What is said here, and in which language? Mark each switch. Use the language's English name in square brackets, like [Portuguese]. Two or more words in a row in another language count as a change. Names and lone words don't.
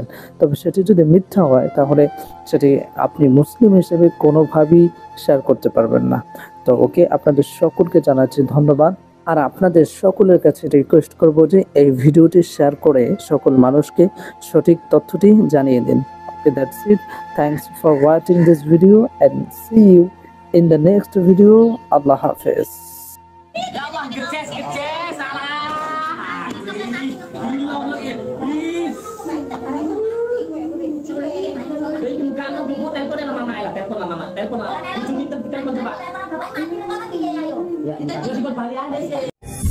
[Bangla] তবে সেটি যদি মিথ্যা হয় তাহলে সেটি আপনি মুসলিম হিসেবে কোনোভাবেই শেয়ার করতে পারবেন না। তো ওকে, আপনাদের সকলকে জানাচ্ছি ধন্যবাদ। আর আপনাদের সকলের কাছে রিকোয়েস্ট করব যে এই ভিডিওটি শেয়ার করে সকল মানুষকে সঠিক তথ্যটি জানিয়ে দিন। ওকে, [English] That's it. Thanks for watching this video and see you in the next video. [Bangla] আল্লাহ হাফেজ। [Indonesian] Ya Allah, geces, salah. Bilang lagi, please. Bukan, mau telepon sama mama ya, telepon sama mama, telepon lah. Ujung kita telepon coba. Ya, jadi buat balik aja sih.